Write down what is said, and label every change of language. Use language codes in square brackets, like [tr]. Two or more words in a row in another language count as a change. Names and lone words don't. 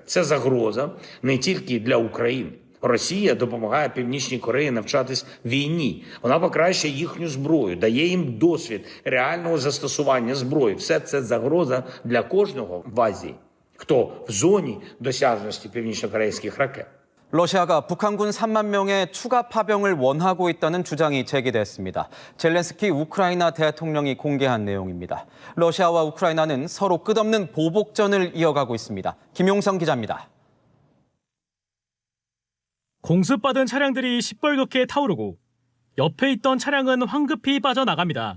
[uk] Це загроза не тільки для України. Росія допомагає Північній Кореї навчатись війні. Вона покращує їхню зброю, дає їм досвід реального застосування зброї. Все це загроза для кожного в Азії, хто в зоні досяжності північно-корейських ракет. [ko] 러시아가 북한군 3만 명의 추가 파병을 원하고 있다는 주장이 제기됐습니다. 젤렌스키 우크라이나 대통령이 공개한 내용입니다. 러시아와 우크라이나는 서로 끝없는 보복전을 이어가고 있습니다. 김용성 기자입니다. 공습받은 차량들이 시뻘겋게 타오르고 옆에 있던 차량은 황급히 빠져나갑니다.